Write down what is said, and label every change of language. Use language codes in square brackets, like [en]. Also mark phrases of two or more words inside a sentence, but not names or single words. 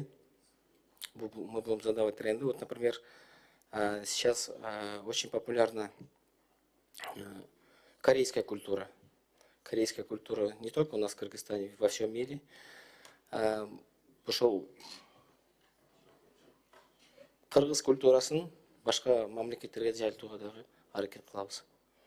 [ru] Мы будем задавать тренды. Вот, например, сейчас очень популярна корейская культура. Корейская культура не только у нас в Кыргызстане, во всем мире. [ky] Пошел Кыргыз культурасын башка мамлекеттерге жайылтууга дагы аракет кылабыз.